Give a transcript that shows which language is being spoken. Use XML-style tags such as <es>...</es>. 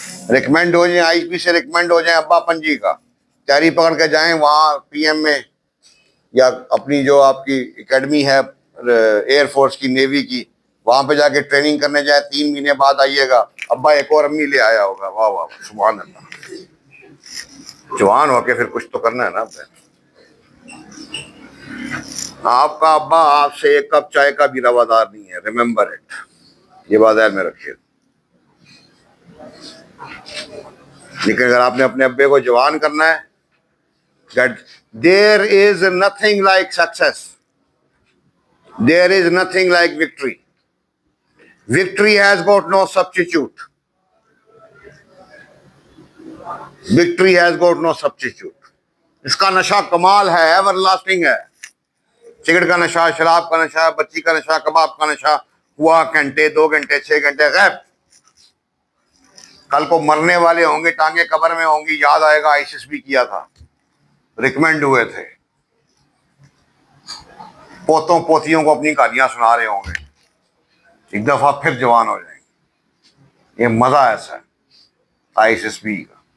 <hi>Recommend हो जाए, IP से रिकमेंड हो जाए अब्बा पंजी का, तैयारी पकड़ के जाएं वहाँ पीएम में, या अपनी जो आपकी एकेडमी है एयरफोर्स की, नेवी की, वहां पे जाके ट्रेनिंग करने जाए, 3 महीने बाद आइएगा, अब्बा एक और अम्मी ले आया होगा। वाह वाह, सुभान अल्लाह। जवान होके फिर कुछ तो करना है ना। आपका अब्बा आपसे एक कप चाय का भी रवादार नहीं है,</hi> <en>remember it,</en> <hi>ये बात ध्यान में रखिए। लेकिन अगर आपने अपने अब्बे को जवान करना है,</hi> <en>that there is nothing like success, there is nothing like victory, victory has got no substitute, victory has got no substitute।</en> <hi>इसका नशा कमाल है, एवरलास्टिंग है। सिगरेट का नशा, शराब का नशा, बच्ची का नशा, कबाब का नशा हुआ घंटे, 2 घंटे, 6 घंटे गैप। कल को मरने वाले होंगे, टांगे कब्र में होंगी, याद आएगा आईसिस भी किया था, रिकमेंड हुए थे, पोतों पोतियों को अपनी कहानियां सुना रहे होंगे, एक दफा फिर जवान हो जाएंगे। ये मजा ऐसा है आईएसएसबी का।</hi>